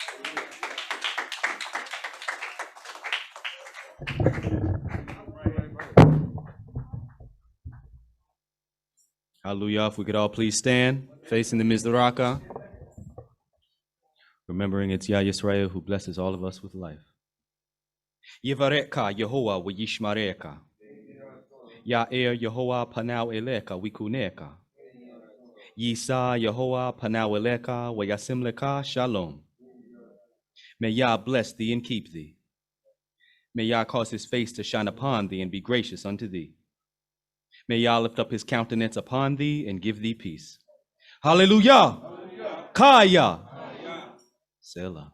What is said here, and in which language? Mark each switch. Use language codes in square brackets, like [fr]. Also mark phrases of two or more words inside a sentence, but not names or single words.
[en] Hallelujah. If we could all please stand, facing the Mizraka, remembering it's Yah Yisrael who blesses all of us with life. [he] יברכך יהוה וישמרך. יאר יהוה פניו אליך ויחנך. ישא יהוה פניו אליך וישם לך שלום. [en] May Yah bless thee and keep thee. May Yah cause his face to shine upon thee and be gracious unto thee. May Yah lift up his countenance upon thee and give thee peace. Hallelujah. Kaya. Selah.